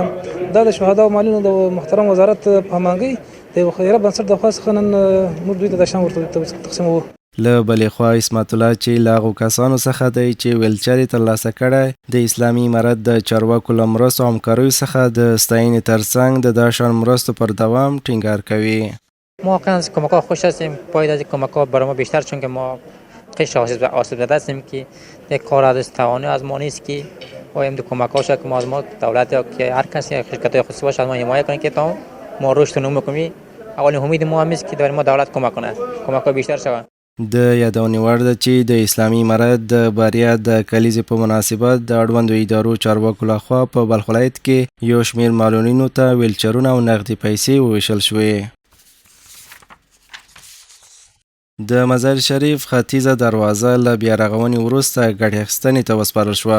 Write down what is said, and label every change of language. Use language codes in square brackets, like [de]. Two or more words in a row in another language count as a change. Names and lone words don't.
[ps] دا د شهدا او معلولینو د محترم وزارت په مانګي د خیره بنسټ د خاص خنن موږ دوی ته د شان ورته تقسیموو. له بلې خوا اسمت الله چې له هغو کسانو څخه دی چې ویلچر یې ترلاسه کړی د اسلامي امارت د چارواکو له مرستو او همکاریو څخه د ستاینې ترڅنګ د دا شان مرستو پر دوام ټینګار کوي. [fa] ما واقعا از کمک‌ها خوش هستیم. باید از کمک‌ها برای ما بیشتر، چون که ما قشر آسیب دیده هستیم که یک کار از توانی از ما نیست که باید دو کمک‌ها شد که ما از ما دولت یا که هر کسی شرکت‌های خصوصی باشه از ما حمایت کنه که تا ما رشد و نمو کنیم. اولین امید ما هم است که در ما دولت کمک کنه، کمک‌ها بیشتر شود. [ps] د یادونې وړ ده چې د اسلامي امارت د بریا د کلیزې په مناسبت د اړوندو ادارو چارواکو لخوا په بلخ ولایت کې یو شمېر معلولینو ته ویلچرونه او نغدي پیسې وویشل شوې. د مزار شریف ختیځه دروازه له بیارغونې وروسته ګټې اخیستنې ته وسپارل شوه.